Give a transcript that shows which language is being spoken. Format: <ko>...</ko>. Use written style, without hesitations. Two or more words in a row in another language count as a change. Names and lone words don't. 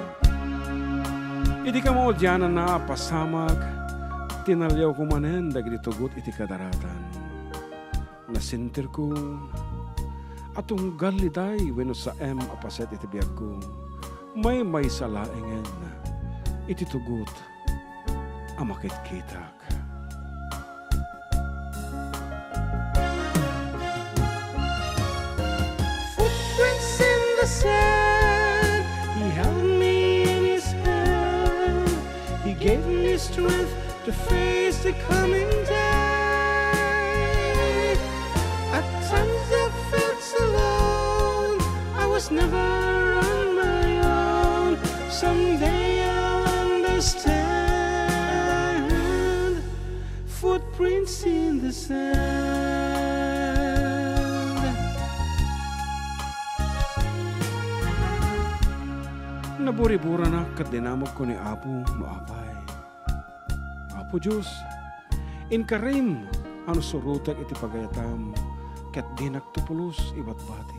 <ilo>Iti ka mo dyanan na pasamak, tinalyaw ko manen dagiti tugot iti kadaratan. Nasintir ko, atong galiday wenno sa apaset iti biyag ko. May salaengen na iti tugot amakit kitak.</ilo> <en>Footprints in the sand. He held me in his hand. He gave me strength to face the coming day. At times I felt so alone. I was never on my own. Someday I'll understand. Footprints in the sand.</en> <ilo>Naburi-bura na kat dinamog ko ni Apo maapay. Apo Diyos, inkarim ano surutek iti pagayatam ket dinak tupulos ibat bati.</ilo>